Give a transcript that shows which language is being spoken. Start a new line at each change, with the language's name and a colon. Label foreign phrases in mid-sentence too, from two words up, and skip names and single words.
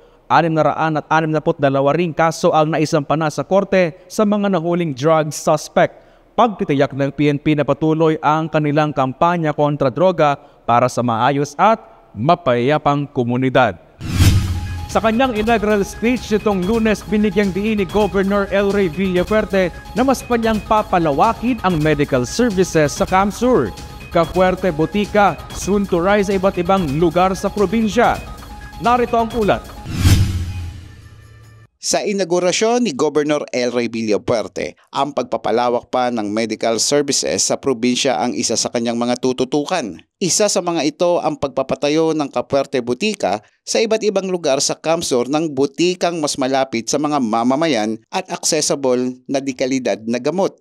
Filipino: 662 ring kaso ang naisampa na sa korte sa mga nahuling
English: drug suspect.
Filipino: Pagtitiyak ng PNP na patuloy ang kanilang kampanya kontra droga para sa maayos at mapayapang komunidad. Sa kanyang
English: inaugural speech
Filipino: nitong Lunes, binigyang diin ni Governor El Rey Villafuerte na mas pa niyang papalawakin ang
English: medical services
Filipino: sa Camsur. Kapuerte Botica,
English: soon to rise
Filipino: sa iba't ibang lugar sa probinsya. Narito ang ulat. Sa inaugurasyon ni Governor El Rey Villafuerte, ang pagpapalawak pa ng
English: medical services
Filipino: sa probinsya ang isa sa kanyang mga tututukan. Isa sa mga ito ang pagpapatayo ng Kapuerte Botica sa iba't ibang lugar sa Camsur ng butikang mas malapit sa mga mamamayan at accessible na dekalidad na gamot.